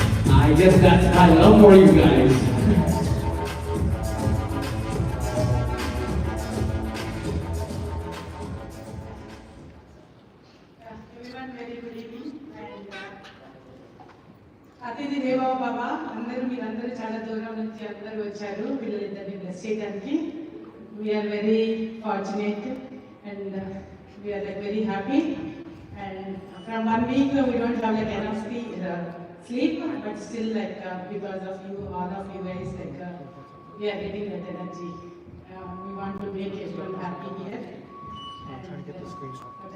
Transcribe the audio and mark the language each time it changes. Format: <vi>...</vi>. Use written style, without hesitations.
<en>I guess that's my love for you guys. Everyone, very good evening.</en> <te>And అతిథి దేవో భవ అందరూ మీరందరూ చాలా దూరం నుంచి అందరూ వచ్చారు పిల్లలిద్దరిని బ్లెస్ చేయడానికి.</te> <en>We're very fortunate and we're like very happy. And from 1 week we don't have like enough sleep, but still like because of you, all of you guys, like we are getting that energy. We want to make everyone happy here. I'm trying to get the screenshot.</en>